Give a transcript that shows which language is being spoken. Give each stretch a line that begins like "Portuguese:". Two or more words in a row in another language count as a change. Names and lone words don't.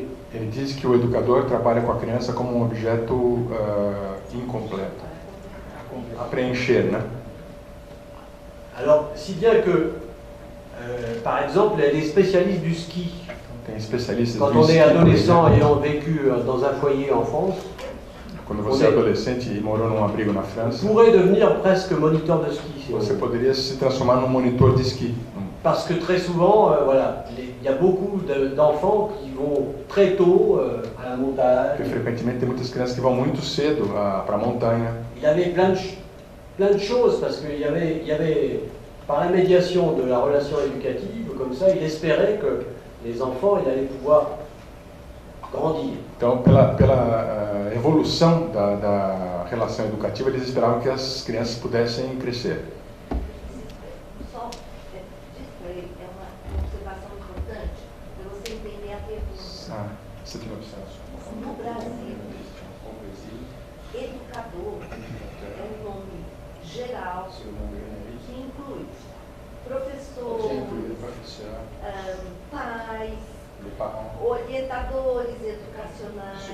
Portuguese: ele diz que o educador trabalha com a criança como um objeto incompleto, a preencher, né?
French: Alors, si bien que, par exemple, il y a des spécialistes du ski.
Portuguese: Tem especialistas
French: Quand
Portuguese: do
French: on ski, est
Portuguese: por
French: adolescent
Portuguese: exemplo.
French: ayant vécu dans un foyer en France,
Portuguese: Quando você é adolescente e morou num abrigo na
French: on
Portuguese: França,
French: pourrait devenir presque moniteur de ski. Si on
Portuguese: você
French: veut.
Portuguese: poderia se transformar num monitor de esqui.
French: Parce que très souvent, voilà, il y a beaucoup d'enfants qui vont très tôt à la montagne.
Portuguese: Porque frequentemente tem muitas crianças que vão muito cedo para a montanha.
French: Il avait plein de choses parce qu'il y avait, par la médiation de la relation éducative, comme ça, il espérait que les enfants ils allaient pouvoir grandir.
Portuguese: Então, pela evolução da relação educativa, eles esperavam que as crianças pudessem crescer. Só, é uma observação importante para você entender a pergunta. Isso aqui não precisa. No Brasil, educador é um nome geral que inclui professor, pais, orientadores educacionais.